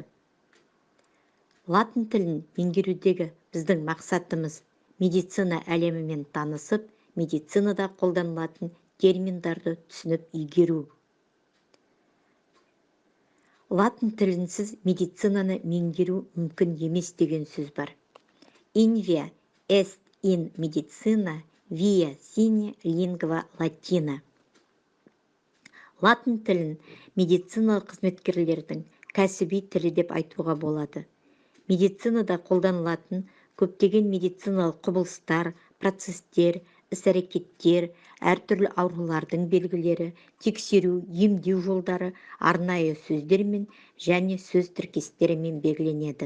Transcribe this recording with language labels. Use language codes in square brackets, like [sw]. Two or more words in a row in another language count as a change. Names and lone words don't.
[kk] Латын тілін меңгерудегі біздің мақсатымыз медицина әлемімен танысып, медицинада қолданылатын терминдарды түсініп игеру. Латын тілінсіз медицинаны меңгеру мүмкін емес деген сөз бар. [la] Invia est in medicina via sine lingua latina. [kk] Латын тілін медициналық қызметкерлердің кәсіби тілі деп айтуға болады. Медицинада қолданылатын көптеген медициналық құбылыстар, процестер, іс-әрекеттер, әртүрлі аурулардың белгілері, тексеру, емдеу жолдары арнайы сөздермен және сөз тіркестерімен белгіленеді.